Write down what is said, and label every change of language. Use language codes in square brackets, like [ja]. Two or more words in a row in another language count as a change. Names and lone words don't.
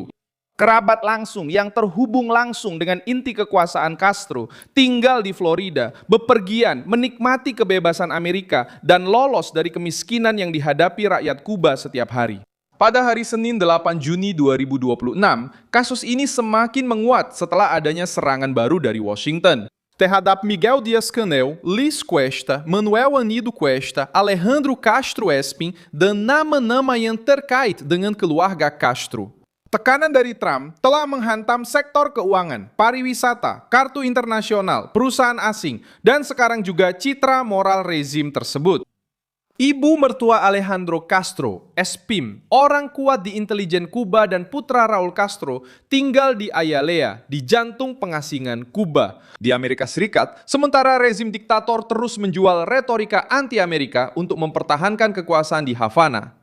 [id] Kerabat langsung yang terhubung langsung dengan inti kekuasaan Castro tinggal di Florida, bepergian, menikmati kebebasan Amerika, dan lolos dari kemiskinan yang dihadapi rakyat Kuba setiap hari. Pada hari Senin 8 Juni 2026, kasus ini semakin menguat setelah adanya serangan baru dari Washington terhadap Miguel Dias-Canel, Liz Cuesta, Manuel Anido Cuesta, Alejandro Castro Espin, dan nama-nama yang terkait dengan keluarga Castro. Tekanan dari Trump telah menghantam sektor keuangan, pariwisata, kartu internasional, perusahaan asing, dan sekarang juga citra moral rezim tersebut. Ibu mertua Alejandro Castro, Espin, orang kuat di intelijen Kuba dan putra Raul Castro, tinggal di Ayalea, di jantung pengasingan Kuba, di Amerika Serikat, sementara rezim diktator terus menjual retorika anti-Amerika untuk mempertahankan kekuasaan di Havana.